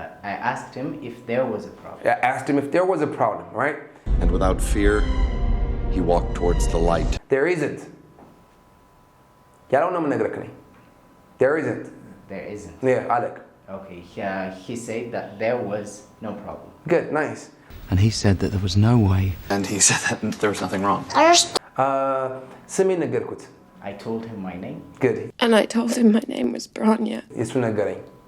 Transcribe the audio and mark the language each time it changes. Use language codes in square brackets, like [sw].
[en] I asked him if there was a problem. I asked him if there was a problem, right? And without fear, he walked towards the light. There isn't. [am] ያለው ነው የምነግርህ። [en] There isn't. There isn't. Yeah, Alec. Okay. He said that there was no problem. Good, nice. And he said that there was no way. And he said that there was nothing wrong. [am] ስሜን ነገርኩት። [en] I told him my name, Good. And I told him my name was Branya. [am] የሱ ነገረኝ።